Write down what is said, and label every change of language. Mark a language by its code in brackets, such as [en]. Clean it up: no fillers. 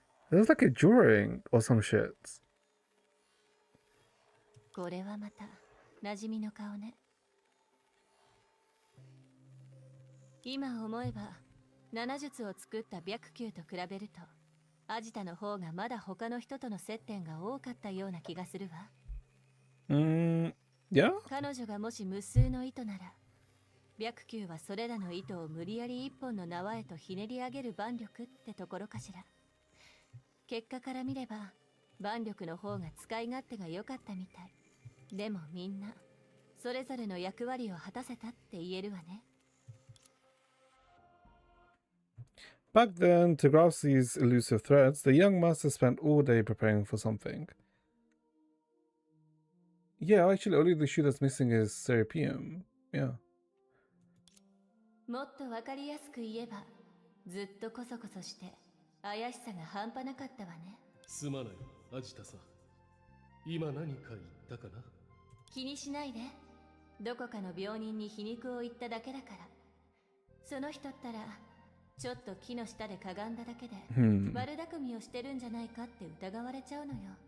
[en] There was like a drawing or some shit. [ja] これはまた馴染みの顔ね。今思えば7術を作った白球と比べるとアジタの方がまだ他の人との接点が多かったような気がするわ。 [en] Yeah? [ja] 彼女がもし無数の糸なら白球はそれらの糸を無理やり一本の縄へとひねり上げる腕力ってところかしら。結果から見れば腕力の方が使い勝手が良かったみたい。でもみんなそれぞれの役割を果たせたって言えるわね。 [en] Back then, to grasp these elusive threads, the young master spent all day preparing for something. Yeah, actually, only the shoe that's missing is Serapeum. Yeah. [ja] もっとわかりやすく言えば、ずっとコソコソして怪しさが半端なかったわね。すまない、アジタさん。今何か言ったかな？気にしないで。どこかの病人に皮肉を言っただけだから。その人ったらちょっと木の下でかがんだだけで悪巧みをしてるんじゃないかって疑われちゃうのよ。